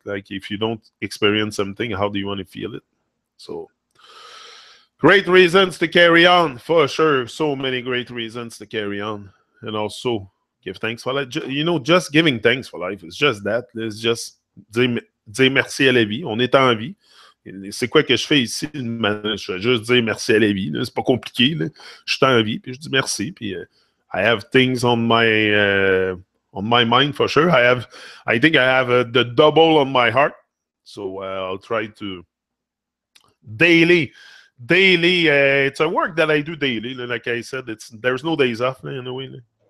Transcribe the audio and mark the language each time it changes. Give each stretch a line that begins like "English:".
English: Like if you don't experience something, how do you want to feel it? So great reasons to carry on, for sure. So many great reasons to carry on. And also give thanks for life. Just giving thanks for life is just that. It's just
French: dire merci à la vie. On est en vie. C'est quoi que je fais ici? Je vais juste dire merci à la vie. C'est pas compliqué. Là. Je suis en vie, puis je dis merci. Puis
English: I have things on my mind for sure. I think I have the double on my heart. So I'll try to daily. It's a work that I do daily. Like I said, there's no days off in a way.